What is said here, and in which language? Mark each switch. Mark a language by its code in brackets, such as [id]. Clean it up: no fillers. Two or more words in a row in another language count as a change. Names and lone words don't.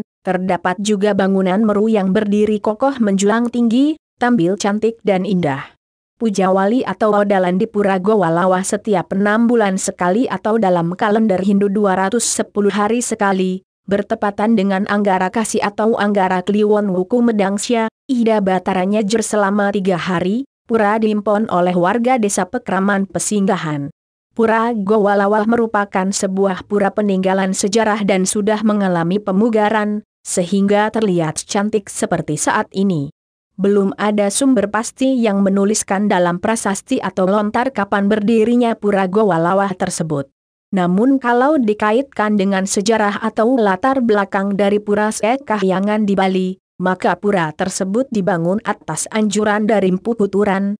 [id] Terdapat juga bangunan meru yang berdiri kokoh menjulang tinggi, tampil cantik dan indah. Puja wali atau odalan di pura Goa Lawah setiap 6 bulan sekali atau dalam kalender Hindu 210 hari sekali, bertepatan dengan Anggara Kasih atau Anggara Kliwon Wuku Medangsya, Ida Bataranya Jer selama 3 hari, pura diimpon oleh warga desa Pekraman Pesinggahan. Pura Goa Lawah merupakan sebuah pura peninggalan sejarah dan sudah mengalami pemugaran, sehingga terlihat cantik seperti saat ini. Belum ada sumber pasti yang menuliskan dalam prasasti atau lontar kapan berdirinya pura Goa Lawah tersebut. Namun kalau dikaitkan dengan sejarah atau latar belakang dari pura Sek Kahyangan di Bali, maka pura tersebut dibangun atas anjuran dari Mpu Kuturan.